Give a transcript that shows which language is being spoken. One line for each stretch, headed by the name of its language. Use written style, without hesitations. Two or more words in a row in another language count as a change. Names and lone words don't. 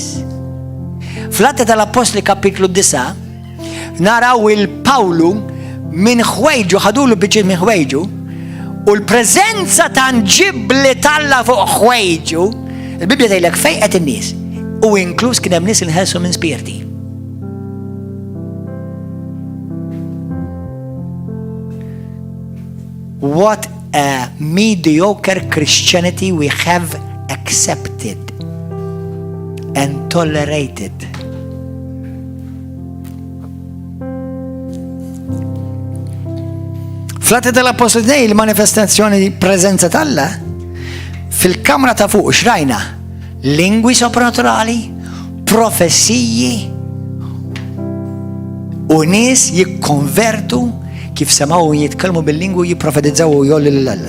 Maltese: Fl-Atti tal-Apostli kapitlu 9 naraw il-Pawlu minn ħwejġu, ħadulu biċċiet minn ħwejġu, u l-preżenza tanġibli tal-la fuq ħwejġu, il-Bibja tgħidlek fejn qed in-nies, u inkluż kien hemm nies inħelsu minn spirti.
English: What a mediocre Christianity we have accepted and tolerated.
Maltese: Fl-Atti tal-Apostoli il-manifestazzjoni di preżenza tal-Alla fil-kamra ta' fuq xrajna lingwi soprannaturali, professiji u nies jikkonvertu kif semaw jitkellmu bil-lingwi jipprofetizzaw u jollu lill-Alla.